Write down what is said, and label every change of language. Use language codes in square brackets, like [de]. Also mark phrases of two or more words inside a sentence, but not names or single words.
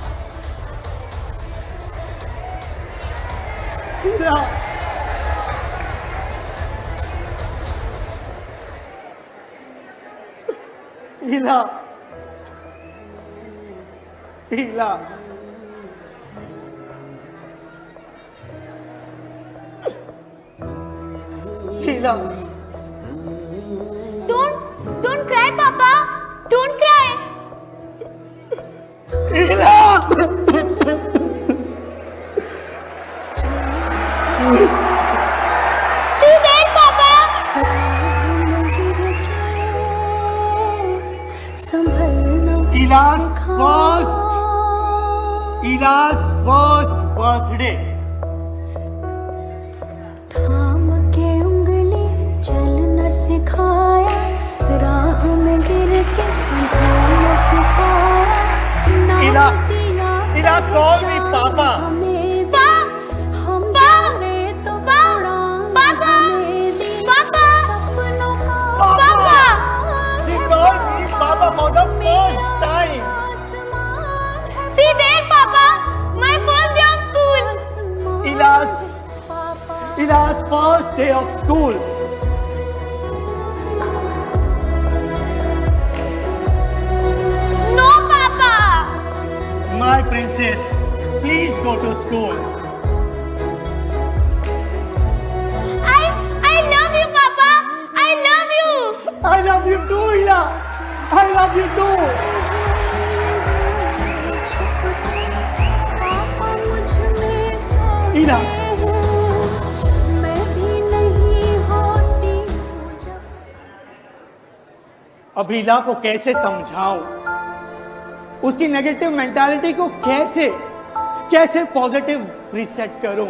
[hi] ईला, ईला, ईला, ईला, [en] Don't cry, Papa. Don't cry. ईला, See there, Papa. Ila's first birthday. [hi] थाम के उंगली चलना सिखाया, राह में गिर के संभलना सिखाया। [en] Ila, Ila, call me Papa. [hi] हम जाने तो [en] Papa. [hi] सपनों का [en] Papa. She called me Papa for the first time. [hi] आसमान है [en] See there, Papa. My first day of school. [hi] आसमान [en] Ila's first day of school. No, Papa. My princess, please go to school. I love you, Papa. I love you. I love you too, Ila. I love you too. [hi] पापा मुझ में सोते ईला। हैं, मैं भी नहीं होती हूँ जब। अब इला को कैसे समझाऊं, उसकी [en] negative mentality [hi] को कैसे [en] positive reset [hi] करूं।